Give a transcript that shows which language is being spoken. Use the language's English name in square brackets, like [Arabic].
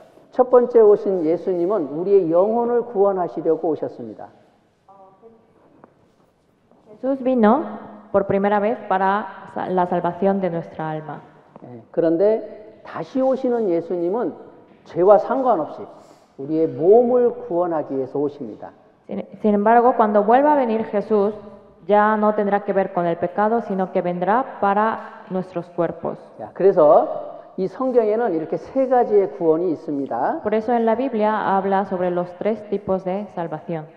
[Korean] 첫 번째 오신 예수님은 우리의 영혼을 구원하시려고 오셨습니다. [Spanish] Jesús vino por primera vez para la salvación de nuestra alma. [Korean] 그런데 다시 오시는 예수님은 죄와 상관없이 우리의 몸을 구원하기 위해서 오십니다. [Spanish] Sin embargo, cuando vuelva a venir Jesús, ya no tendrá que ver con el pecado, sino que vendrá para nuestros cuerpos. [Korean] 그래서 이 성경에는 이렇게 세 가지의 구원이 있습니다. [Spanish] Por eso en la Biblia habla sobre los tres tipos de salvación.